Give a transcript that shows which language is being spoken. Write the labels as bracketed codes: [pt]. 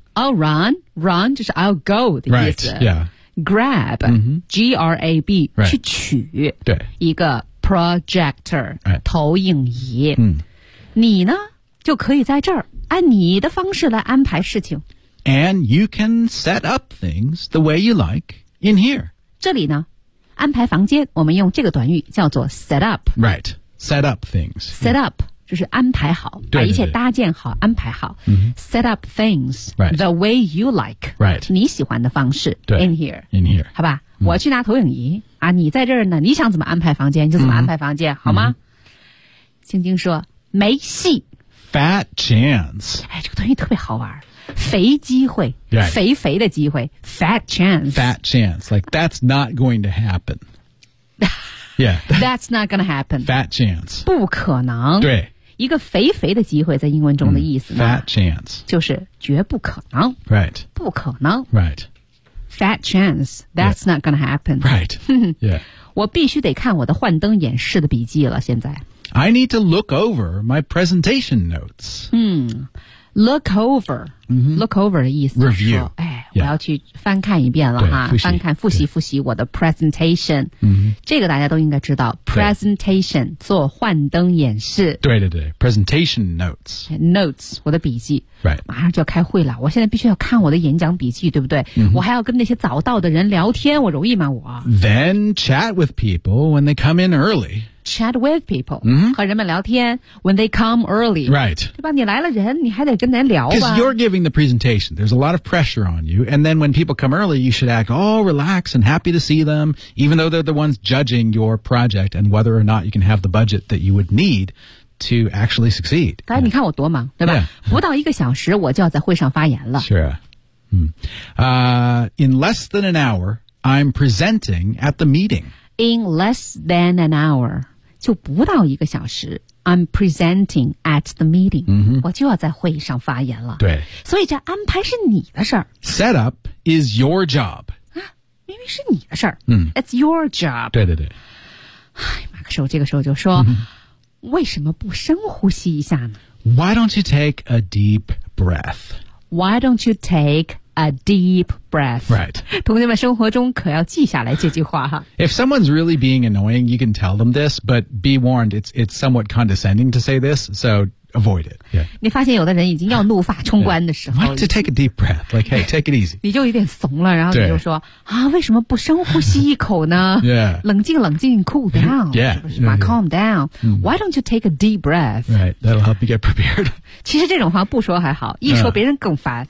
[en] I'll run， run [zh] 就是 [en] I'll go [zh] 的意思， [en] right， yeah， grab、嗯、 G-R-A-B、 right、 [zh] 去取，对，一个projector、 [en] right. [zh] 投影仪、嗯、你呢就可以在这儿按你的方式来安排事情， [en] and you can set up things the way you like in here， [zh] 这里呢安排房间我们用这个短语叫做 set up， [en] right， set up things， [zh] set up、嗯、就是安排好，对对对，把一切搭建好安排好、 mm-hmm. [en] set up things、 right. the way you like、 right. [zh] 你喜欢的方式， [en] in here， in here， [zh] 好吧、嗯、我去拿投影仪啊，你在这儿呢，你想怎么安排房间就怎么安排房间、嗯、好吗、嗯、青青说没戏， [en] Fat chance， [zh] 哎，这个东西特别好玩，肥机会、 [en] right. [zh] 肥肥的机会， [en] Fat chance， Fat chance， like that's not going to happen， yeah， that's not gonna happen， Fat chance， [zh] 不可能，对，一个肥肥的机会在英文中的意思呢、 [en] 嗯、Fat chance [zh] 就是绝不可能， [en] right， [zh] 不可能， [en] right Fat chance, that's、yeah. not gonna happen. Right. Yeah. [zh] 我必须得看我的幻灯演示的笔记了，现在。 [en] I need to look over my presentation notes. 嗯 ,look over,、 mm-hmm. [zh] look over 的意思。 [en] Review. [zh] 哎、yeah. 我要去翻看一遍了哈，翻看复习复习我的 presentation.、 Mm-hmm. 这个大家都应该知道 ,presentation, 做幻灯演示。对对对 , [en] presentation notes. [zh] Notes, 我的笔记。 [en] Right. [zh] 马上就要开会了，我现在必须要看我的演讲笔记，对不对、 mm-hmm. 我还要跟那些早到的人聊天，我容易吗我。 [en] Then chat with people when they come in early. Chat with people,、 mm-hmm. [zh] 和人们聊天 [en] when they come early. Right. [zh] 对吧，你来了人你还得跟人聊吧。 [en] Because you're giving the presentation. There's a lot of pressure on you. And then when people come early, you should act all relaxed and happy to see them, even though they're the ones judging your project and whether or not you can have the budget that you would need. To actually succeed. [zh] 刚才你看我多忙、 [en] yeah. [zh] 对吧、 [en] yeah. [zh] 不到一个小时我就要在会上发言了。 [en] Sure.、In less than an hour, I'm presenting at the meeting. In less than an hour, [zh] 就不到一个小时 [en] I'm presenting at the meeting.、 Mm-hmm. [zh] 我就要在会上发言了。对。所以这安排是你的事儿。 [en] Set up is your job.、 [zh] 啊、明明是你的事儿。 Mm. [en] It's your job. [zh] 对对对。哎，马克说这个时候就说、mm-hmm. 为什么不深呼吸一下呢？ [en] Why don't you take a deep breath? Why don't you take a deep breath? Right. [zh] 同学们生活中可要记下来这句话哈。 [en] If someone's really being annoying, you can tell them this, but be warned, it's somewhat condescending to say this, so avoid it.、Yeah. [zh] 你发现有的人已经要怒发冲冠的时候。 [en] Why don't you take a deep breath? Like, hey, take it easy. [zh] 你就有点怂了，然后你就说啊，为什么不深呼吸一口呢？ [en] yeah. [zh] 冷静冷静 , [en] cool down. Yeah. [zh] 是不是 [en] calm down.、Mm. Why don't you take a deep breath? Right, that'll help you get prepared. [zh] 其实这种话不说还好，一说别人更烦。